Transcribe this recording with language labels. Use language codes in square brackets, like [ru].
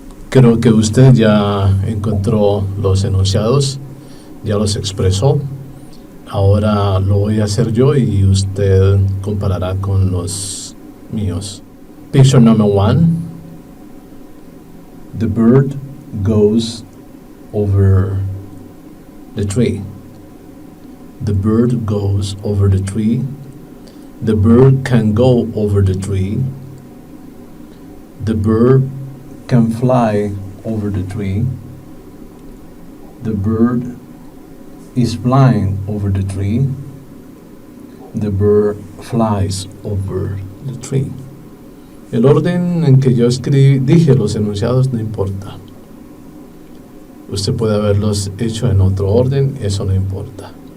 [es] Creo que usted ya encontró los enunciados, ya los expresó. Ahora lo voy a hacer yo y usted comparará con los míos. [en] Picture number 1. The bird goes over the tree. The bird goes over the tree. The bird can go over the tree. The bird can fly over the tree. The bird is flying over the tree. The bird flies over the tree. [es] El orden en que yo dije los enunciados no importa. Usted puede haberlos hecho en otro orden, eso no importa.